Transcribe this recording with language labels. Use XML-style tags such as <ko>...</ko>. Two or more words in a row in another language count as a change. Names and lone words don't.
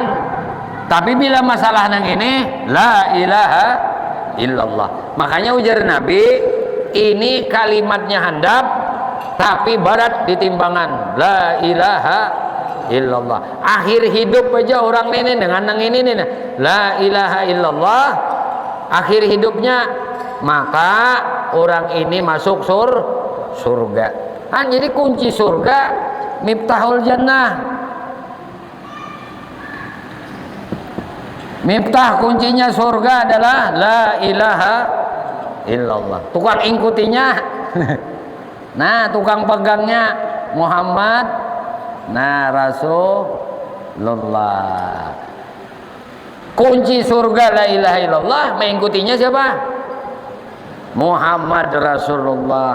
<bjn>Tapi bila masalah nang ini</bjn> <ar>لا إله إلا الله.</ar> <bjn>Makanya ujar Nabi ini kalimatnya handap tapi berat di timbangan.</bjn> <ar>لا إله إلا الله.</ar> <bjn>Akhir hidup aja orang ini dengan nang ini nih.</bjn> <ar>لا إله إلا الله.</ar> <id>Akhir hidupnya maka orang ini masuk surga. Jadi kunci surga</id> <ar>مفتاح الجنة.</ar> <id>Miftah kuncinya surga adalah</id> <ar>لا إله إلا الله.</ar> <bjn>Tukang ingkutinya nah tukang pegangnya Muhammad, nah illallah.</bjn> <id>Kunci surga</id> <ar>لا إله إلا الله,</ar> <id>mengikutinya siapa?</id> <ar>محمد رسول الله.</ar>